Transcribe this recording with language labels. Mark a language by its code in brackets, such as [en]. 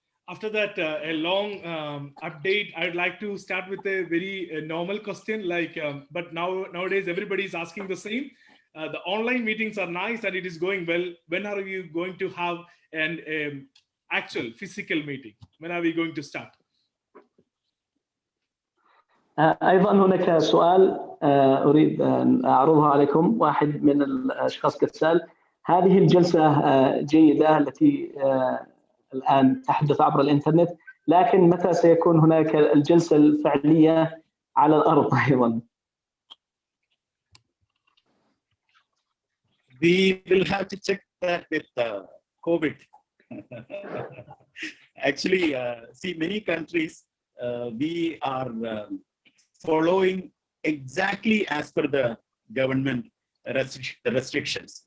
[en] After that, a long update, I'd like to start with a very normal question, like, but nowadays everybody is asking the same. The online meetings are nice and it is going well. When are you going to have an actual physical meeting? When are we going to start? [ar] أيضا هناك سؤال أريد أن أعرضها عليكم. واحد من الأشخاص قد سأل هذه الجلسة جيدة التي الآن تحدث عبر الإنترنت، لكن متى سيكون هناك الجلسة الفعلية على الأرض أيضا؟ [en] We will have to check that with COVID. Actually, see, many countries, we are following exactly as per the government restrictions.